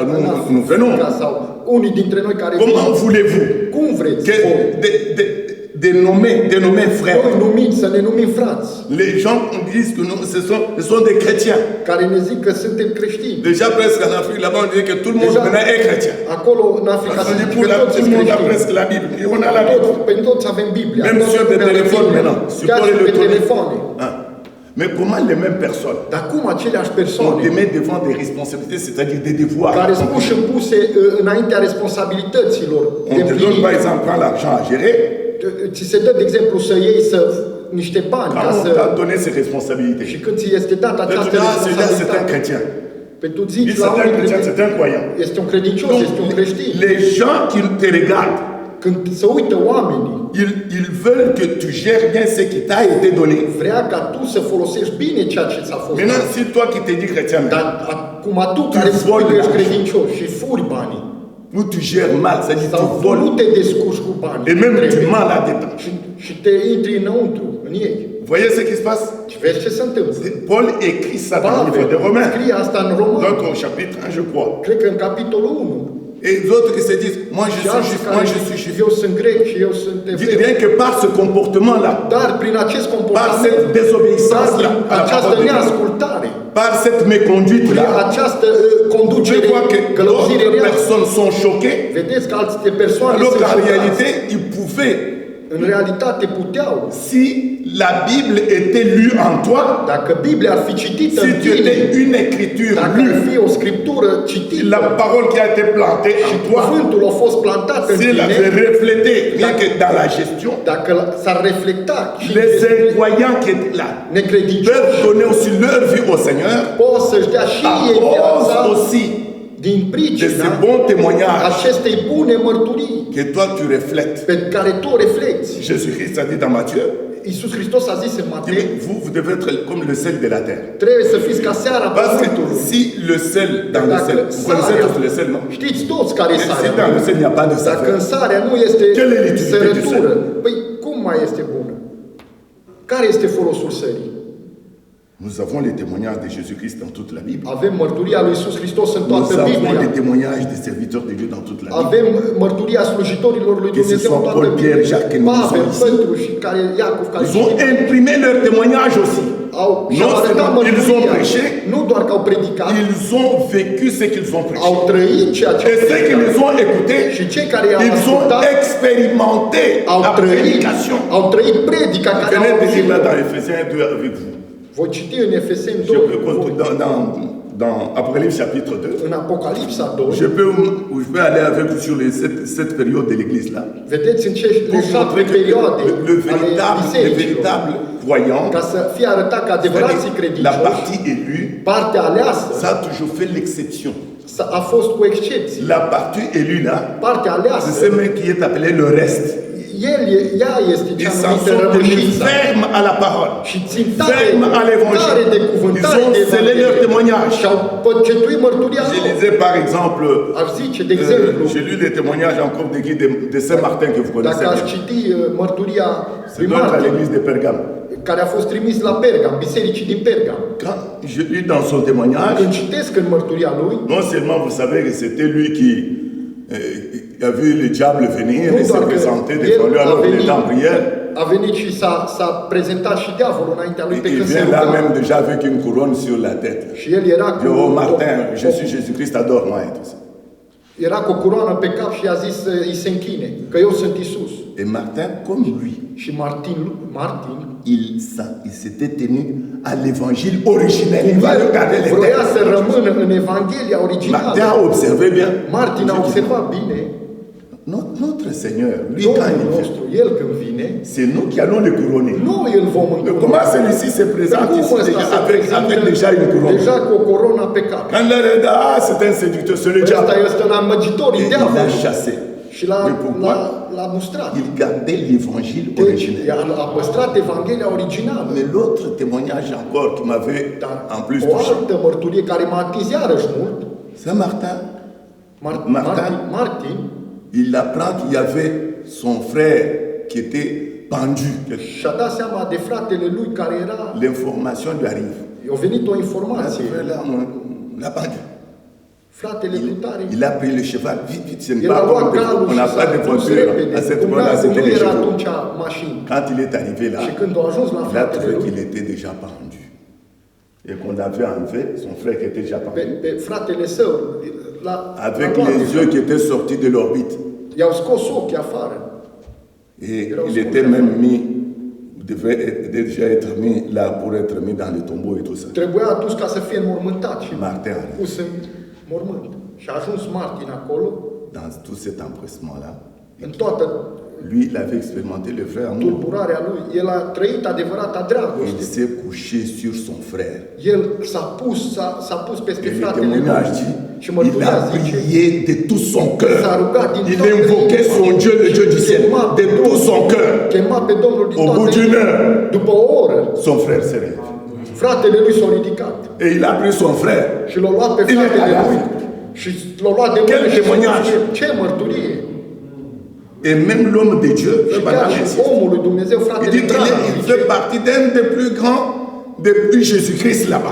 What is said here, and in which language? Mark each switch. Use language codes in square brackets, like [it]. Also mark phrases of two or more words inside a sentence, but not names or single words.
[ro] în [fr] nous, nous venons. [ro] Africa sau unii dintre noi care [fr] Comment voulez-vous [ro] cum vreți [fr] que [ro] voi? [fr] dénommés frères. [ro] Noi numiți, să ne numim frați, [fr] Les gens disent que nous, ce sont des chrétiens. [ro] care ne zic că suntem creștini. [fr] Déjà presque en Afrique, là-bas, on dit que tout le monde Déjà, maintenant est chrétien. [ro] Acolo, în Africa, [fr] Parce [ro] se [fr] qu'on dit [ro] zice [fr] pour [ro] că toți [fr] tout le [ro] sunt [fr] monde a [ro] creștini. [fr] presque la Bible. Et on a la Bible. [ro] Pentru toți avem Biblia. [fr] Même [ro] Toată [fr] sur des [ro] lumea are [fr] téléphones [ro] Biblia. [fr] maintenant, sur [ro] Chiar și [fr] le [ro] pe [fr] téléphone. [ro] telefoane. [fr] Hein. Mais comment les mêmes personnes [ro] Dar cum aceleași [fr] on [ro] persoane [fr] te met devant des responsabilités, c'est-à-dire des devoirs. [ro] care sunt puse înaintea responsabilităților [fr] On [ro] de [fr] te donne [ro] împlinit, [fr] par exemple quand l'argent à gérer, [ro] ți se dă, de exemplu, să iei niște bani ca [fr] quand on [ro] să... [fr] t'a donné ces responsabilités. [ro] Și când ți este dat [fr] Là, tu [ro] această [fr] dis, ah, celui-là c'est un [ro] responsabilitate, [fr] chrétien. [ro] pentru [fr] Lui, [ro] zici [fr] c'est [ro] la [fr] un [ro] unul [fr] chrétien, c'est un croyant. [ro] este un credincios, este un creștin. [fr] Les gens qui te regardent, [ro] Când se uită oamenii, [fr] ils veulent que tu gères bien ce qui t'a été donné. [ro] vrea ca tu să folosești bine ceea ce ți-a fost [fr] Maintenant, [ro] dat. [fr] si toi qui te dis chrétien, [ro] Dar acum tu care spui [fr] voles [ro] că ești [fr] l'argent. [ro] credincios și furi banii, [fr] ou tu gères mal, c'est-à-dire [ro] sau [fr] tu [ro] tu nu [fr] voles, [ro] te descurci cu banii, [fr] et même tu [ro] trebuie, [fr] mens là-dedans. [ro] și te intri înăuntru, în ei. [fr] Vous voyez ce qui se passe? [ro] Și vezi ce se întâmplă. [fr] Paul écrit ça dans le livre de [ro] Pavel [fr] Romains, [ro] scrie asta în Roman, [fr] donc au chapitre 1, je crois. [ro] cred că în capitolul 1. [fr] Et d'autres qui se disent, moi je [ro] Și [fr] suis [ro] alții [fr] juif, [ro] care [fr] moi je [ro] zic, [fr] suis juif. [ro] eu sunt grec și eu sunt evreu. [fr] Rien que par ce comportement-là, [ro] Dar prin acest [fr] par [ro] comportament, [fr] cette [ro] dar [fr] désobéissance-là, [ro] prin [fr] à la [ro] această [fr] parole de Dieu, [ro] neascultare, [fr] par cette [ro] prin [fr] méconduite-là, [ro] această [fr] je [ro] conducere, [fr] vois que [ro] călăuzire [fr] d'autres [ro] rea, [fr] personnes sont choquées, [ro] vedeți că alte persoane [fr] alors [ro] sunt [fr] qu'en [ro] șocați. [fr] réalité, ils pouvaient, [ro] În realitate puteau, [fr] si la Bible était lue en toi, [ro] dacă Biblia ar fi citită [fr] si [ro] în [fr] tu [ro] tine, [fr] étais une écriture [ro] dacă ar [fr] lue, [ro] fi o scriptură citită [fr] la parole qui a été plantée [ro] și [fr] en toi, [ro] cuvântul a fost plantat în [fr] s'il avait [ro] tine, [fr] reflété, rien que dans la gestion, [ro] dacă s-ar reflecta și [fr] les incroyants qui étaient là [ro] necredincioși, [fr] peuvent donner aussi leur vie au Seigneur [ro] pot să-și dea și [fr] à [ro] ei viața [fr] cause aussi [ro] din [fr] de [ro] pricina [fr] ces bons témoignages [ro] acestei bune mărturii [fr] que toi tu reflètes. [ro] pe care tu o reflecti. [fr] Jésus-Christ a dit dans Matthieu, [ro] Iisus Hristos a zis în [fr] il [ro] Matei, [fr] dit, vous devez être comme le sel de la terre. [ro] trebuie să fiți ca seara [fr] Parce que [ro] pământului. [fr] si le sel dans le sel, vous connaissez [ro] sarea, [fr] tous le sel, non? [ro] știți toți care e [fr] Si [ro] sarea. [fr] dans le sel il n'y a pas de [ro] Dacă în [fr] saveur, [ro] sarea nu este [fr] Quelle est l'utilité du [ro] sărătură, păi cum mai este bună? Care este folosul sării? [fr] nous avons les témoignages de Jésus-Christ dans toute la Bible. [ro] Avem mărturia lui Iisus Hristos în [fr] Nous [ro] toată [fr] avons les [ro] Biblia. [fr] témoignages des serviteurs de Dieu dans toute la Bible. [ro] Avem mărturia slujitorilor lui [fr] Que ce [ro] Dumnezeu [fr] soit [ro] în toată [fr] Paul, Pierre, [ro] Biblia. [fr] Jacques, nous [ro] Pavel, [fr] sommes ici. [ro] Petru și care Iacov, care [fr] Ils ont imprimé leur témoignage aussi. [ro] au și-au [fr] Non [ro] arătat [fr] seulement ils ont [ro] mărturia. [fr] prêché, [ro] Nu doar că au predicat, [fr] ils ont vécu ce qu'ils ont prêché. [ro] au trăit ceea ce [fr] Et [ro] au [fr] ceux qui [ro] predicat. [fr] les ont écoutés, [ro] Și cei care i-au [fr] ils ont [ro] ascultat [fr] expérimenté [ro] au [fr] la [ro] trăit, [fr] prédication. [ro] au trăit predica care au [fr] Venez de lire là [ro] auzit. [fr] dans Ephésiens 2 avec vous. [ro] Voi citi în Efeseni [fr] Je [ro] 2, [fr] peux continuer dans Apocalypse chapitre 2. [ro] în Apocalipsa 2, [fr] Je peux aller avec vous sur cette période de l'église là. [ro] vedeți în ce [fr] Pour [ro] șapte [fr] montrer que [ro] perioade [fr] le [ro] ale [fr] véritable [ro] bisericilor, [fr] croyant, [ro] ca să fie arătat că adevărații [fr] c'est-à-dire la [ro] credincioși, [fr] partie élue, [ro] partea aleasă [fr] ça a toujours fait l'exception. [ro] a fost cu excepție. [fr] La partie élue là, [ro] Partea aleasă, [fr] c'est ce qui est appelé le reste. [ro] ea este [fr] Ils [ro] cea [fr] s'en [ro] numită [fr] sont tenus [ro] rămășița. [fr] fermes à la parole, [ro] Și țin tare, [fr] fermes à [ro] tare [fr] l'évangile. [ro] de cuvânt, [fr] Ils [ro] tare [fr] ont [ro] de [fr] scellé leur [ro] Evanghelie. [fr] témoignage. [ro] Și au păcetuit mărturia [fr] Je [ro] lor. [fr] lisais par exemple, [ro] Aș zice, de exemplu, [fr] j'ai lu les témoignages encore de Saint-Martin que vous connaissez [ro] dacă aș [fr] bien. [ro] citi mărturia [fr] C'est [ro] lui [fr] donc à [ro] Martin, [fr] l'église de Pergame. [ro] care a fost trimis la Pergam, bisericii din Pergam. [fr] Quand je lis dans son témoignage, [ro] Când citesc în mărturia lui, [fr] non seulement vous savez que c'était lui qui a vu le diable venir [ro] nu [fr] et se [ro] doar că [fr] présenter devant lui [ro] el [fr] alors qu'il était en prière. [ro] a venit și s-a prezentat și diavolul înaintea lui pe [fr] Il [ro] când se [fr] vient là [ro] ruga. [fr] même déjà avec une couronne sur la tête. [ro] Și el era cu, [fr] Oh Martin, je suis Jésus-Christ, adore-moi et tout ça. [ro] era cu o coroană pe cap și a zis să îi se închine, că eu sunt Isus. [fr] Et Martin, comme lui, [ro] Și Martin [fr] il s'était tenu à l'évangile originel. Il va regarder les [ro] vroia [fr] textes. [ro] să rămână în Evanghelia [fr] Martin a [ro] originală. [fr] observé bien. [ro] Martin a observat bine, [fr] Notre Seigneur, lui, quand [ro] Domnul [fr] il vient, [ro] nostru, El când vine, [fr] c'est nous qui allons le couronner. [ro] noi îl vom [fr] Mais [ro] încuruna. [fr] comment celui-ci se présente [ro] Cum [fr] ici [ro] ăsta [fr] déjà, [ro] se [fr] avec déjà une [ro] prezintă [fr] couronne? [ro] deja cu o coroană pe cap? [fr] Quand il a dit, ah, c'est un séducteur, c'est le [ro] Ăsta [fr] diable. [ro] este un amăgitor, [fr] Et [ro] e [fr] il l'a [ro] diavolul. [fr] chassé. [ro] Și [fr] Mais pourquoi? [ro] l-a mustrat. [fr] Il gardait l'évangile [ro] Deci, [fr] originel. [ro] a păstrat Evanghelia originală. [fr] Mais l'autre témoignage encore qui m'avait [ro] Dar [fr] en plus [ro] o [fr] touché, [ro] altă mărturie care m-a atins iarăși mult, [fr] Saint-Martin, [ro] Martin, [fr] il apprend qu'il y avait son frère qui était pendu. [ro] și-a dat seama de fratele lui care era, [fr] L'information lui arrive. [ro] a venit o [fr] Ah, ce [ro] informație. [fr] frère-là, on l'a pendu. [ro] Fratele lui tare, [fr] Il a pris le cheval, vite, vite, ce n'est [ro] el a [fr] pas [ro] luat [fr] comme [ro] calul [fr] on [ro] și [fr] n'a [ro] s-a [fr] pas de [ro] dus [fr] voiture. [ro] repede. [fr] À cette [ro] Cum [fr] moment-là, [ro] nu [fr] c'était les [ro] era [fr] chevaux. [ro] atunci mașini. [fr] Quand il est arrivé là, [ro] Și când a ajuns la [fr] il a [ro] fratele [fr] trouvé [ro] lui, [fr] qu'il était déjà pendu. Et qu'on l'avait enlevé, son frère qui était déjà pendu, [ro] pe fratele său, [fr] avec les yeux qui étaient sortis de l'orbite. [ro] i-au scos ochii afară. [fr] Et il était même mis, devait déjà être mis là pour être mis dans le tombeau et tout ça. [ro] Trebuia adus ca să fie înmormântat și [fr] Martin a [ro] pus în mormânt. Și a ajuns Martin acolo, [fr] dans tout cet empressement-là. [ro] în toată [fr] Lui, il avait expérimenté le vrai amour. [ro] tulburarea lui. El a trăit adevărata [fr] Il [ro] dragoste. [fr] s'est couché sur son frère. [ro] El s-a pus peste [fr] Et le [ro] fratele lui. [fr] témoignage dit, [ro] Și [fr] il [ro] mărturia [fr] a [ro] zice, [fr] prié de tout son [ro] s-a [fr] cœur. [ro] rugat din [fr] Il [ro] toată [fr] invoquait [ro] inima. [fr] son Dieu, le Dieu du ciel, de tout son cœur. [ro] Chema pe Domnul din [fr] Au bout [ro] toată [fr] d'une [ro] inima. [fr] heure, [ro] După o oră, [fr] son frère s'est réveillé. [ro] fratele lui s-a ridicat [fr] Et il a pris son frère. [ro] și l-a luat pe [fr] Il est [ro] fratele [fr] allé. [ro] lui și l-a luat de [fr] Quel [ro] mână și [fr] témoignage! [ro] ce mărturie! [fr] Et même l'homme de Dieu, [ro] Și chiar și omul lui Dumnezeu, [fr] il [ro] fratele [fr] dit qu'il [ro] Branham, [fr] il [ro] zice, [fr] fait partie d'un des plus grands depuis Jésus-Christ là-bas.